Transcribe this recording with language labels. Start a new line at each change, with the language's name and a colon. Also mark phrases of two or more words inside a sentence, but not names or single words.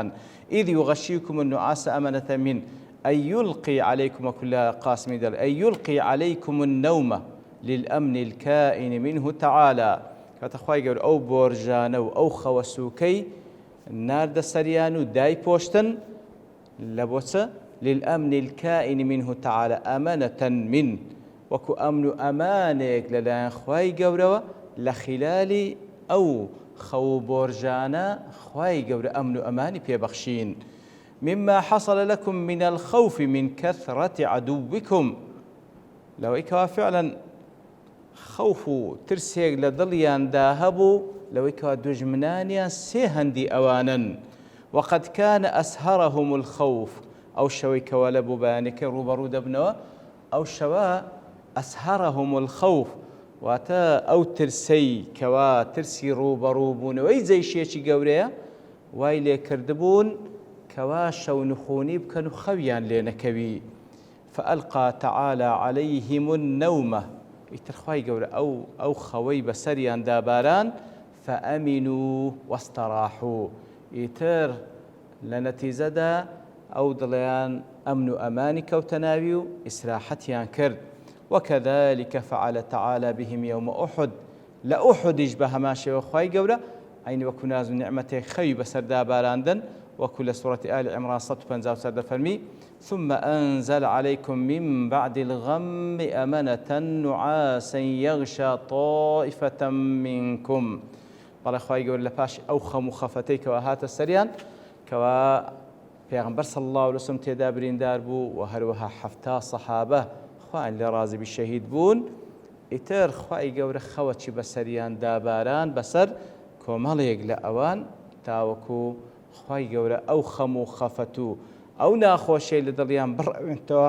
Arabic: ئیذ یوغەشیکم النوعاس ئەمەنەتە من ئەن یوڵقی عەلەیکم،
Central Kurdish: وەکو لە قاسمی دەڵێ
Arabic: ئەن یوڵقی عەلەیکم النەومە للأمن الكائن منه تعالى،
Central Kurdish: کاتە خوای گەورە ئەو بۆرژانە و ئەو خەوەسووکەی ناردە سەریان و دایپۆشتن لە بۆچە
Arabic: للأمن الكائن منه تعالى ئەمەنەة من،
Central Kurdish: وەکو ئەمن و ئەمانێک لەلایەن خوای گەورەوە لە خلالی ئەو خەو بۆرژانە خوای گەورە ئەمن و ئەمانی پێبەخشین.
Arabic: مما حصل لكم من الخوف من كثرة عدوكم،
Central Kurdish: لەوەی کەوا فعلا خەوف و ترسێک لە دڵیاندا هەبوو لەوەی کەوا دوژمنانیان سێ هەندی ئەوانن.
Arabic: وقد كان أسهرهم الخوف،
Central Kurdish: ئەو شەوەی کەوا لە بۆ بەیانەکە ڕوبەڕوو دەبنەوە، ئەو شەوە
Arabic: أسهرهم الخوف
Central Kurdish: واتە ئەو ترسەی کەوا ترسی ڕوبەڕووبوونەوەی جەیشێکی گەورەیە وای لێ کردبوون کەوا شەو نخوونی بکەن و خەویان لێ نەکەوی.
Arabic: فألقى تعالى عليهم النومة،
Central Kurdish: ئیتر خوای گەورە ئەو خەوەی بەسەریان داباران
Arabic: فأمنوا واستراحوا،
Central Kurdish: ئیتر لە نەتیجەدا ئەو دڵیان ئەمن و ئەمانی کەوتە ناوی و ئیسراحەتیان کرد.
Arabic: وكذلك فعل تعالى بهم يوم أحد،
Central Kurdish: لە ئوحودیش بە هەمان شێوە خوای گەورە عین وەکو ناز و نعمەتێک خەوی بەسەردا باراندن، وەکو لە سوورەتی ئالی عیمران 153 دەفەرمی
Arabic: ثم أنزل عليكم من بعد الغم أمنة نعاسا يغشى طائفة منكم.
Central Kurdish: بەڵێ خوای گەورە لە پاش ئەو خەم و خەفەتەی کەوا هاتە سەریان کەوا پێغەمبەر
Arabic: صلی الله علیه وسلم
Central Kurdish: تێدا بریندار بوو و هەروەها 70 سەحابە خوایان لێ ڕازی بی شەهید بوون. ئیتر خوای گەورە خەوەکی بەسەریان داباران بەسەر کۆمەڵێک لە ئەوان تاوەکو خوای گەورە ئەو خەم و خەفەت و ئەو ناخۆشیی لە دڵیان بڕێنتەوە.